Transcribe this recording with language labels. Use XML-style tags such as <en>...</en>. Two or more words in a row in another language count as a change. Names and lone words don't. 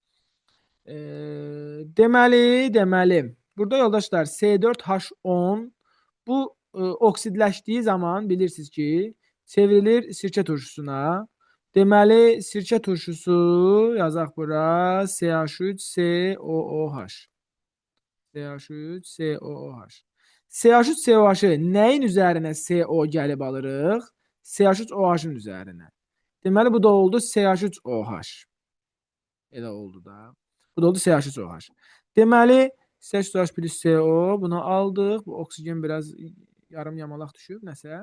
<az>Deməli, burada yoldaşlar C4H10 bu oksidləşdiyi zaman bilirsiniz ki, çevrilir sirkə turşusuna. Deməli, sirkə turşusu yazaq bura CH3COOH. CH3COOH. CH3COOH-ı nəyin üzərinə CO gəlib alırıq? CH3OH-ın üzərinə. Deməli, bu da oldu CH3OH. Elə oldu da. Bu da oldu CH3OH. Deməli, CH3OH plus CO bunu aldıq. Bu oksigen biraz yarım yamalaq düşüb, nəsə.</az>